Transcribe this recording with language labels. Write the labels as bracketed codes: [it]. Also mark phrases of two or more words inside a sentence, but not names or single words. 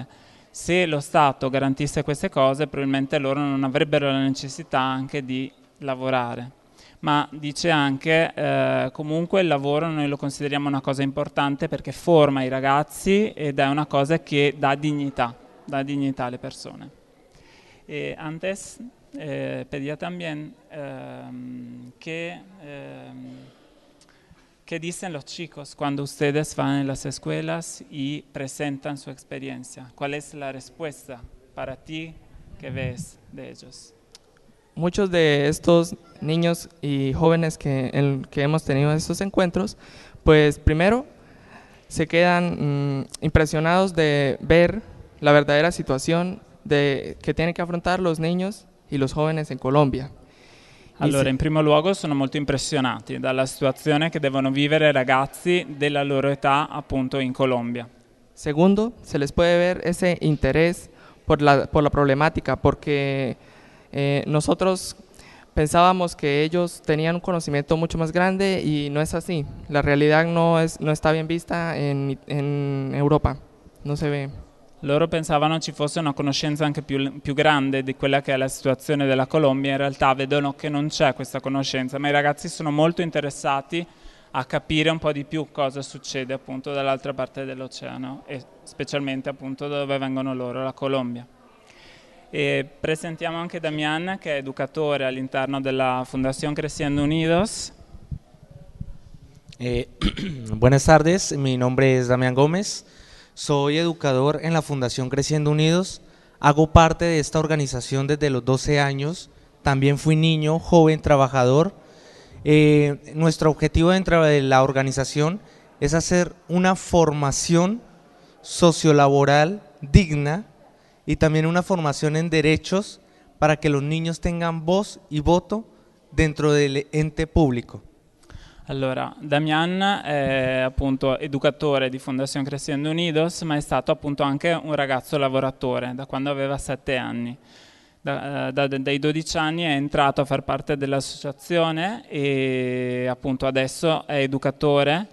[it] Se lo Stato garantisse queste cose, probabilmente loro non avrebbero la necessità anche di lavorare. Ma dice anche comunque il lavoro noi lo consideriamo una cosa importante perché forma i ragazzi ed è una cosa che dà dignità alle persone. [es] E antes pedía también ¿qué dicen los chicos cuando ustedes van a las escuelas y presentan su experiencia? ¿Cuál es la respuesta para ti que ves de ellos? Muchos de estos niños y jóvenes que hemos tenido estos encuentros, pues primero se quedan impresionados de ver la verdadera situación que tienen que afrontar los niños y los jóvenes en Colombia. [it] Allora, in primo luogo sono molto impressionati dalla situazione che devono vivere i ragazzi della loro età appunto in Colombia. [es] Segundo, se les puede ver ese interés por la problemática, porque nosotros pensábamos que ellos tenían un conocimiento mucho más grande y no es así. La realidad no está bien vista en Europa, no se ve. [it] Loro pensavano ci fosse una conoscenza anche più grande di quella che è la situazione della Colombia, in realtà vedono che non c'è questa conoscenza, ma i ragazzi sono molto interessati a capire un po' di più cosa succede appunto dall'altra parte dell'oceano e specialmente appunto da dove vengono loro, la Colombia. E presentiamo anche Damián, che è educatore all'interno della Fundación Creciendo Unidos. [es] Buenas tardes, mi nombre es Damián Gómez, soy educador en la Fundación Creciendo Unidos, hago parte de esta organización desde los 12 años, también fui niño, joven, trabajador. Nuestro objetivo dentro de la organización es hacer una formación sociolaboral digna y también una formación en derechos para que los niños tengan voz y voto dentro del ente pubblico. [it] Allora, Damián è appunto educatore di Fundación Creciendo Unidos, ma è stato appunto anche un ragazzo lavoratore da quando aveva 7 anni. Dai 12 anni è entrato a far parte dell'associazione e appunto adesso è educatore.